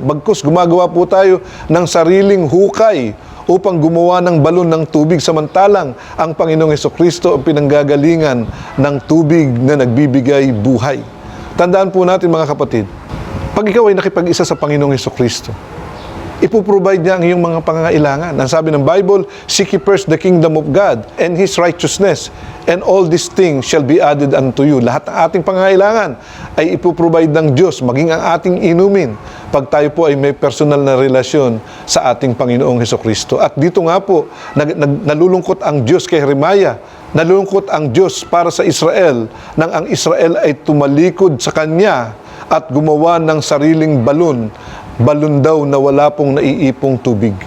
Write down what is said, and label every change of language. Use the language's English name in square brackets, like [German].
[Filipino] Bagkus gumagawa po tayo ng sariling hukay upang gumawa ng balon ng tubig, samantalang ang Panginoong Hesukristo ang pinanggagalingan ng tubig na nagbibigay buhay. Tandaan po natin mga kapatid, pag ikaw ay nakipag-isa sa Panginoong Hesukristo, ipoprovide niya ang iyong mga pangangailangan. Ang sabi ng Bible, [English] "Seek ye first the kingdom of God and His righteousness, and all these things shall be added unto you." [Filipino] Lahat ng ating pangangailangan ay ipoprovide ng Diyos, maging ang ating inumin, pag tayo po ay may personal na relasyon sa ating Panginoong Hesukristo. At dito nga po, nalulungkot ang Diyos kay Jeremiah. Nalulungkot ang Diyos para sa Israel nang ang Israel ay tumalikod sa Kanya at gumawa ng sariling balon daw na wala pong naiipong tubig.